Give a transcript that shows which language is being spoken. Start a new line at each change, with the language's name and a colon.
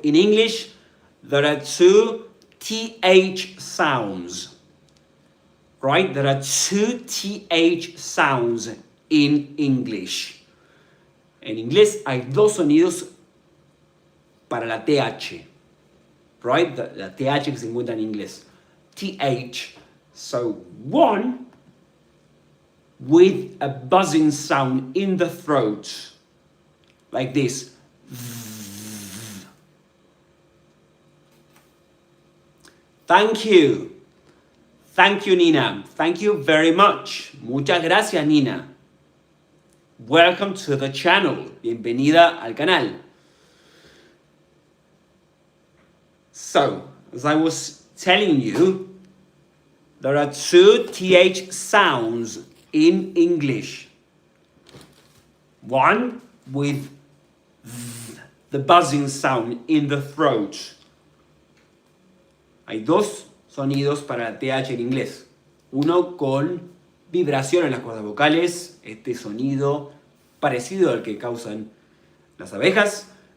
English: In English, there are two TH sounds. Right? There are two TH sounds in English.
Spanish: En inglés hay dos sonidos para la TH.
English: Right?
Spanish: La TH que se encuentra en inglés.
English: TH. So one with a buzzing sound in the throat. Like this. Thank you. Thank you, Nina. Thank you very much.
Spanish: Muchas gracias,
English: Nina. Welcome to the channel.
Spanish: Bienvenida al canal.
English: So, as I was telling you, there are two TH sounds in English. One with the buzzing sound in the throat.
Spanish: Hay dos sonidos para TH en inglés. Uno con vibración en las cuerdas vocales, este sonido parecido al que causan las abejas.